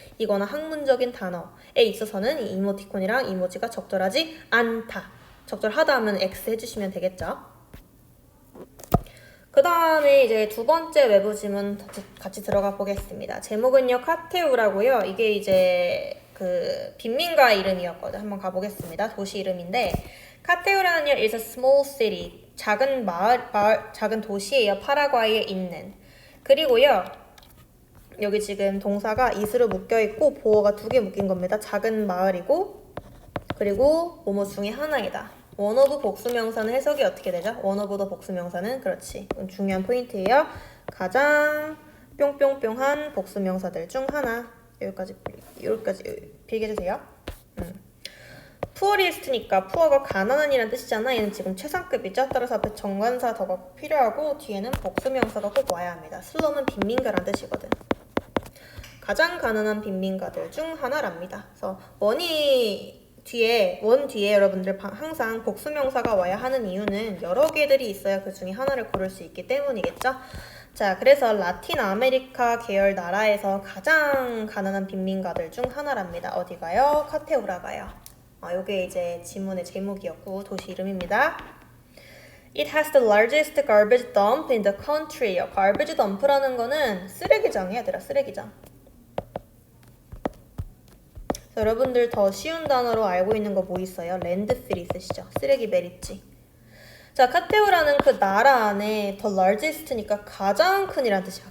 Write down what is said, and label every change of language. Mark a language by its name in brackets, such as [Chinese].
[Korean] 이거나 학문적인 단어에 있어서는 이 이모티콘이랑 이모지가 적절하지 않다. 적절하다 하면 X 해주시면 되겠죠. 그 다음에 이제 두 번째 외부 지문 같이 들어가 보겠습니다. 제목은요, 카테우라고요. 이게 이제 그 빈민가 이름이었거든. 한번 가보겠습니다. 도시 이름인데 카테우라는요, [English] is a small city. [Korean] 작은 작은 도시예요. 파라과이에 있는. 그리고요, 여기 지금 동사가 is로 묶여있고 보어가 두 개 묶인 겁니다. 작은 마을이고 그리고 뭐뭐 중에 하나이다. one of 복수명사는 해석이 어떻게 되죠? one of the 복수명사는 그렇지. 중요한 포인트예요. 가장 뿅뿅뿅한 복수명사들 중 하나. 여기까지 필기해주세요. 푸어리스트니까 푸어가 가난한이란 뜻이잖아. 얘는 지금 최상급이죠. 따라서 앞에 정관사 더가 필요하고 뒤에는 복수명사가 꼭 와야 합니다. 슬럼은 빈민가란 뜻이거든. 가장 가난한 빈민가들 중 하나랍니다. 그래서 원 뒤에 여러분들 항상 복수명사가 와야 하는 이유는 여러 개들이 있어야 그 중에 하나를 고를 수 있기 때문이겠죠. 자, 그래서 라틴 아메리카 계열 나라에서 가장 가난한 빈민가들 중 하나랍니다. 어디가요? 카테우라가요. 요게 이제 지문의 제목이었고 도시 이름입니다. [English] It has the largest garbage dump in the country요. [Korean] garbage dump라는 거는 쓰레기장이야, 얘들아. 쓰레기장. 여러분들 더 쉬운 단어로 알고 있는 거 뭐 있어요? 랜드필 있으시죠? 쓰레기 매립지. 자, 카테우라는 그 나라 안에 the largest니까 가장 큰이란 뜻이야.